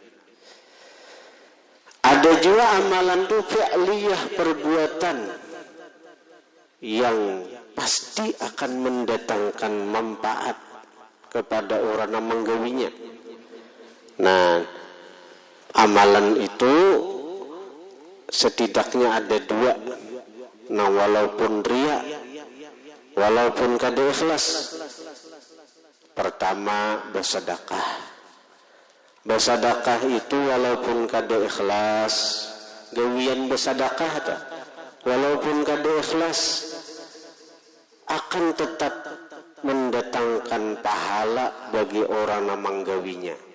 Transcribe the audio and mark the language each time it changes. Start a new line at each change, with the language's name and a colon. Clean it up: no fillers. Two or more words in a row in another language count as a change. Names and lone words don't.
Indonesian: Ada juga amalan itu fi'liyah, perbuatan yang pasti akan mendatangkan manfaat kepada orang yang menggawinya. Nah, amalan itu setidaknya ada dua. Nah, walaupun riya, walaupun kada ikhlas. Pertama, bersedekah. Bersedekah itu walaupun kada ikhlas, gawian bersedekah tak, walaupun kada ikhlas akan tetap mendatangkan pahala bagi orang yang menggawinya.